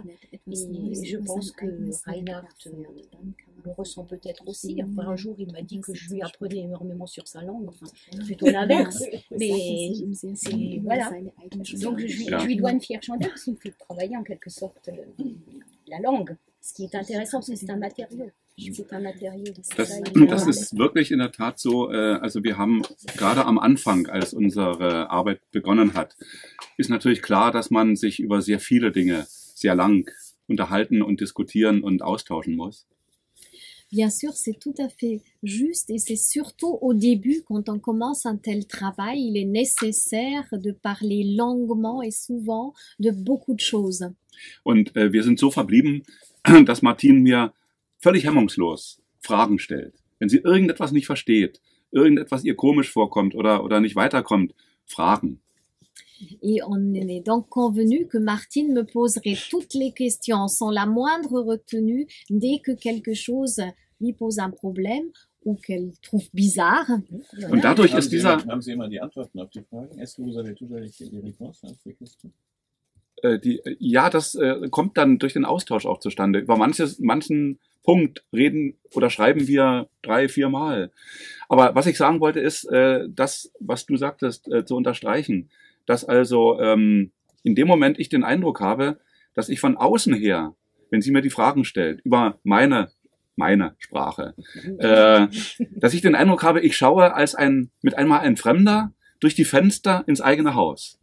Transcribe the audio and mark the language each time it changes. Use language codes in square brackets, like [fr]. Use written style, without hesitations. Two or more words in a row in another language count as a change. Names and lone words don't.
[fr] Et je pense que Reinhardt le ressent peut-être aussi. Enfin, un jour, il m'a dit que je lui apprenais énormément sur sa langue. Enfin, plutôt l'inverse. Mais voilà. Donc, je lui dois une fière chandelle parce qu'il me fait travailler en quelque sorte la langue. Ce qui est intéressant, parce que c'est un matériau. C'est un matériau. [de] Das ist wirklich in der Tat so. Also wir haben gerade am Anfang, als unsere Arbeit begonnen hat, ist natürlich klar, dass man sich über sehr viele Dinge sehr lang unterhalten und diskutieren und austauschen muss. [fr] Bien sûr, c'est tout à fait juste et c'est surtout au début, quand on commence un tel travail, il est nécessaire de parler longuement et souvent de beaucoup de choses. [de] Und wir sind so verblieben, dass Martine mir völlig hemmungslos Fragen stellt. Wenn sie irgendetwas nicht versteht, irgendetwas ihr komisch vorkommt oder nicht weiterkommt, fragen. [fr] Et on est donc convenu que Martine me poserait toutes les questions sans la moindre retenue dès que quelque chose lui pose un problème ou qu'elle trouve bizarre. [de] Und dadurch ist dieser... Haben Sie immer die Antworten auf die Fragen? [fr] Est-ce que vous avez toujours les réponses à ces questions? [de] Ja, das kommt dann durch den Austausch auch zustande. Über manchen Punkt reden oder schreiben wir 3-4 Mal. Aber was ich sagen wollte, ist, das, was du sagtest, zu unterstreichen. Dass also in dem Moment ich den Eindruck habe, dass ich von außen her, wenn sie mir die Fragen stellt, über meine Sprache, dass ich den Eindruck habe, ich schaue mit einmal ein Fremder durch die Fenster ins eigene Haus.